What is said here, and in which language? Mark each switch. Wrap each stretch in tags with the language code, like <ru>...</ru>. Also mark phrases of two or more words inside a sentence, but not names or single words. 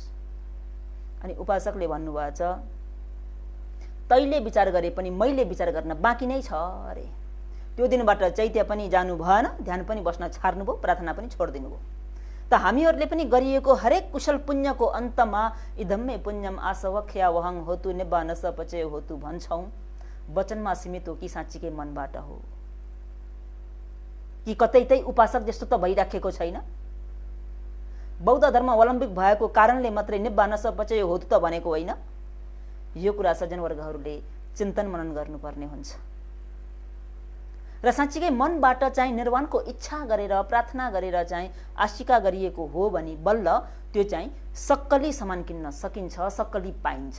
<ne>अनि उपासकले भन्नुभएको छ, तैले विचार गरे पनि मैले विचार गर्न बाँकी नै छ अरे। त्यो दिनबाट चैत्य पनि जानु भएन, ध्यान पनि बस्न छाड्नुभयो, प्रार्थना पनि छोडिदिनु भयो। त हामीहरूले पनि गरिएको हरेक कुशल पुण्यको अन्तमा</ne> <pi>इदम्मे पुण्यम आसवख्या वहङ होतु निब्बानस्स पचयो होतु</pi> <ne>भन्छौँ, वचनमा सीमित हो कि साँच्चीकै मनबाट हो कि कतै उपासक जस्तो त भइराखेको छैन। बौद्ध धर्मावलम्बी भएको कारणले मात्रै</ne> <pi>निब्बानस्स पचयो होतु</pi> <ne>त भनेको होइन। यो कुरा सज्जनवर्गहरूले चिन्तन मनन गर्नुपर्ने हुन्छ र साँच्चीकै मनबाट चाहिँ निर्वाणको इच्छा गरेर प्रार्थना गरेर चाहिँ आशिका गरिएको हो भने बल्ल त्यो चाहिँ सक्कली सामान किन्न सकिन्छ, सक्कली पाइन्छ।</ne>